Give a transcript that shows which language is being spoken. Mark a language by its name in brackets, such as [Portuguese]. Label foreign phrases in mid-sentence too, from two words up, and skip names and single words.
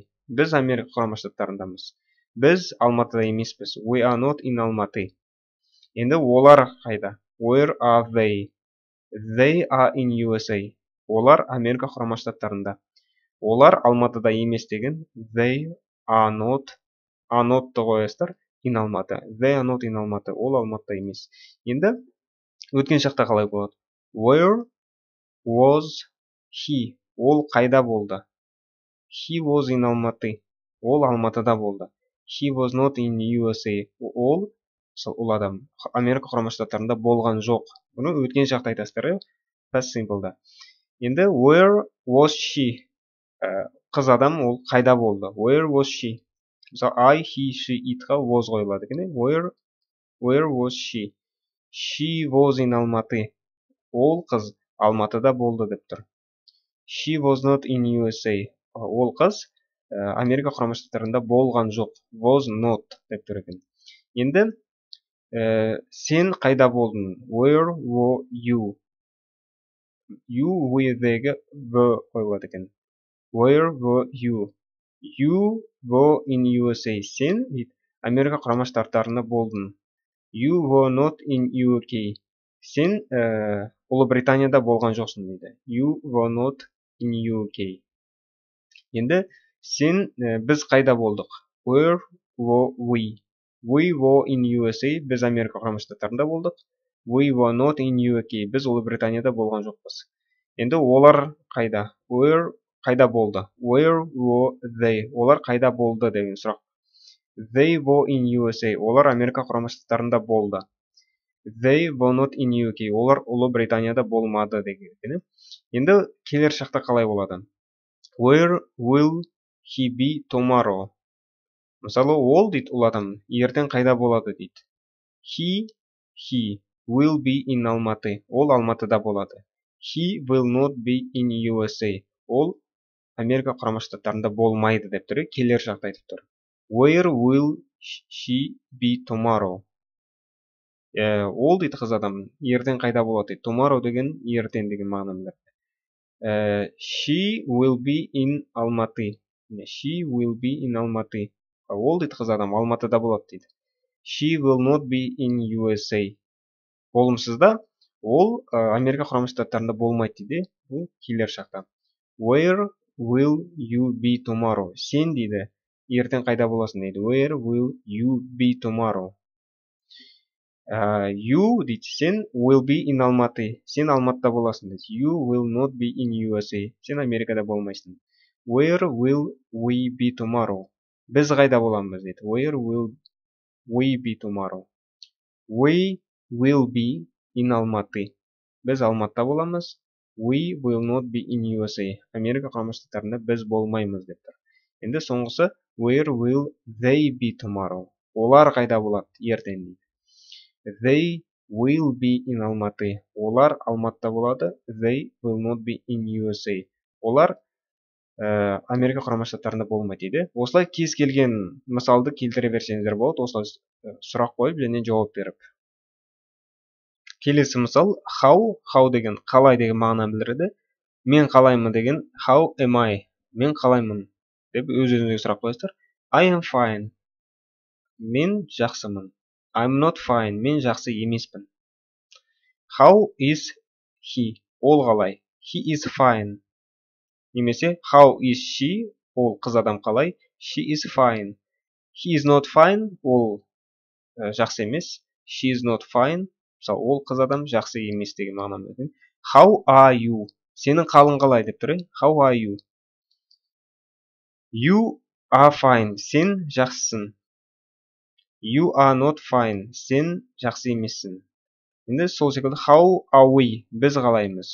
[Kazakh] Біз Америка құрама штаттарындамыз. Біз Алматыда емеспіз. [English] We are not in Almaty. [Kazakh] Енді олар қайда? [English] Where are they? They are in USA. [Kazakh] Олар Америка құрама штаттарында. Олар Алматыда емес деген [English] they are not [Kazakh] қоясыздар [English] in Almaty. They are not in Almaty. [Kazakh] Ол Алматыда емес. Енді өткен шақта қалай болады? [English] Where was he? [Kazakh] Ол қайда болды? [English] He was in Almaty. [Kazakh] Ол Алматыда болды. [English] He was not in USA. [Kazakh] Ол адам Америка құрама штаттарында болған жоқ. Бұны өткен шақта айтасыздар, [English] past simple'да. [Kazakh] Енді [English] where was she? [Kazakh] Қыз адам ол қайда болды? [English] Where was she? Мысалы I, he, she, itға was [Kazakh] қойылады екен. [English] Where was she? She was in Almaty. [Kazakh] Ол қыз Алматыда болды деп тұр. [English] She was not in USA. [Kazakh] Ол қыз Америка құрама штаттарында болған жоқ. [English] Was not [Kazakh] деп тұр екен. Енді сен қайда болдың? [English] Where were you? You were-дегі were [Kazakh] қойылады екен. [English] Where were you? You were in USA. [Kazakh] Сен Америка құрама штаттарында болдың. [English] You were not in UK. [Kazakh] Сен Ұлыбританияда болған жоқсың дейді. [English] You were not in UK. [Kazakh] Енді сен біз қайда болдық? [English] Where were we? We were in USA. [Kazakh] Біз Америка құрама штаттарында болдық. [English] We were not in UK. [Kazakh] Біз Ұлыбританияда болған жоқпыз. Енді олар қайда? Where қайда болды? [English] Where were they? [Kazakh] Олар қайда болды деген сұрақ. [English] They were in USA. [Kazakh] Олар Америка құрама штаттарында болды. [English] They were not in UK. [Kazakh] Олар Ұлыбританияда болмады деген. Енді келер шақта қалай болады? [English] Where will he be tomorrow? [Kazakh] Мысалы, ол дейді, ол адам ертең қайда болады дейді. [English] He will be in Almaty. [Kazakh] Ол Алматыда болады. [English] He will not be in USA. [Kazakh] Ол Америка құрама штаттарында болмайды деп тұр. Келер шақта айтып тұр. [English] Where will she be tomorrow? [Kazakh] Ол дейді қыз адам ертең қайда болады дейді. Tomorrow деген ертең деген мағынаны берді. [English] She will be in Almaty. She will be in Almaty. [Kazakh] Ол дейді қыз адам Алматыда болады дейді. [English] She will not be in USA. [Kazakh] Болымсызда ол Америка құрама штаттарында болмайды дейді. Келер шақта. [English] Where will you be tomorrow? [Kazakh] Сен дейді ертең қайда боласың дейді. [English] Where will you be tomorrow? You [Kazakh] дейді сен [English] will be in Almaty. [Kazakh] Сен Алматыда боласың дейді. [English] You will not be in USA. [Kazakh] Сен Америкада болмайсың. [English] Where will we be tomorrow? [Kazakh] Біз қайда боламыз дейді. [English] Where will we be tomorrow? We will be in Almaty. [Kazakh] Біз Алматыда боламыз. [English] We will not be in USA. [Kazakh] Америка құрама штаттарында біз болмаймыз деп тұр. Енді соңғысы [English] where will they be tomorrow? [Kazakh] Олар қайда болады ертең дейді. [English] They will be in Almaty. [Kazakh] Олар Алматыда болады. [English] They will not be in USA. [Kazakh] Олар Америка құрама штаттарында болмайды дейді. Осылай кез келген мысалды келтіре берсеңіздер болады. Осылай сұрақ қойып және жауап беріп. Келесі мысал how деген қалай деген мағынаны білдіреді. Мен қалаймын деген [English] how am I? [Kazakh] Мен қалаймын деп өз-өзіңізге сұрақ қойасыздар. [English] I am fine. [Kazakh] Мен жақсымын. [English] I'm not fine. [Kazakh] Мен жақсы емеспін. [English] How is he? [Kazakh] Ол қалай? [English] He is fine. Немесе how is she? [Kazakh] Ол қыз адам қалай? [English] She is fine. He is not fine. [Kazakh] Ол жақсы емес. [English] She is not fine. [Kazakh] Мысалы, ол қыз адам жақсы емес деген мағынаны береді. [English] How are you? [Kazakh] Сенің қалың қалай деп тұр. [English] How are you? You are fine. [Kazakh] Сен жақсысың. [English] You are not fine. [Kazakh] Сен жақсы емессің. Енді сол секілді [English] how are we? [Kazakh] Біз қалаймыз.